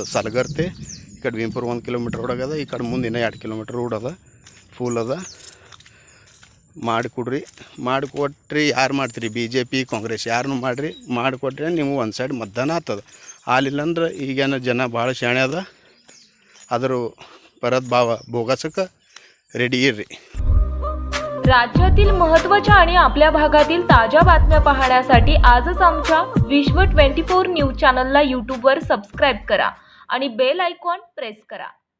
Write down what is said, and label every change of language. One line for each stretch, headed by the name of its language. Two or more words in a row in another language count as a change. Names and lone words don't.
Kannada: ಸಲಗರ್ತೆ ಈ ಕಡೆ ಭೀಮಪುರ 1 ಕಿಲೋಮೀಟರ್ ರೋಡ್ ಆಗ್ಯದ, ಈ ಕಡೆ ಮುಂದಿನ 2 ಕಿಲೋಮೀಟರ್ ರೋಡ್ ಅದ, ಫುಲ್ ಅದ। ಮಾಡಿಕೊಡ್ರಿ, ಮಾಡಿಕೊಟ್ರಿ ಯಾರು ಮಾಡ್ತೀರಿ, BJP ಕಾಂಗ್ರೆಸ್ ಯಾರನ್ನು ಮಾಡಿಕೊಟ್ರೆ ನೀವು ಒಂದು ಸೈಡ್ ಮತದಾನ ಆಗ್ತದೆ। ಹಾಲಿಲ್ಲಂದ್ರೆ ಈಗೇನು ಜನ ಭಾಳ ಶಾಣೆ ಅದ, ಆದರೂ परत भोगासक रेडी इर्री।
Marathi: राज्यातील महत्त्वाच्या आणि आपल्या भागातील ताज्या बातम्या पाहण्यासाठी आजच आमच्या विश्व 24 न्यूज चॅनलला YouTube वर सबस्क्राइब करा आणि बेल आयकॉन प्रेस करा।